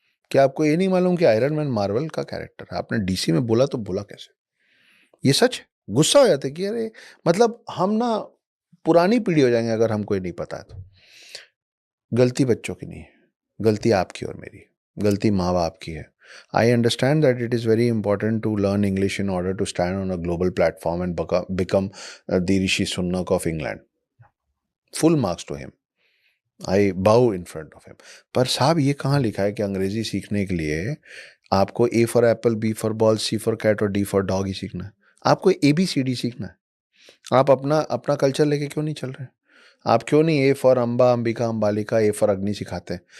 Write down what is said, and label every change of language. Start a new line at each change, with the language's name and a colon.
Hindi: क्या आपको ये नहीं मालूम कि आयरन मैन मार्वल का कैरेक्टर है? आपने डीसी में बोला तो बोला कैसे? ये सच है। गुस्सा हो जाते कि अरे, मतलब हम ना पुरानी पीढ़ी हो जाएंगे अगर हमको ये नहीं पता है तो। गलती बच्चों की नहीं है, गलती आपकी और मेरी है, गलती माँ बाप की है।
English: I understand that it is very important to learn English in order to stand on a global platform and become the Rishi Sunak of England. Full marks to him. I bow in front of him.
Hindi: पर साहब ये कहाँ लिखा है कि अंग्रेजी सीखने के लिए आपको
English: A for apple, B for ball, C for cat
Hindi: और
English: D for dog
Hindi: ही सीखना है? आपको ABCD सीखना है। आप अपना अपना कल्चर लेके क्यों नहीं चल रहे? आप क्यों नहीं A for Amba, Ambika, Ambalika, A for अग्नि सिखाते हैं?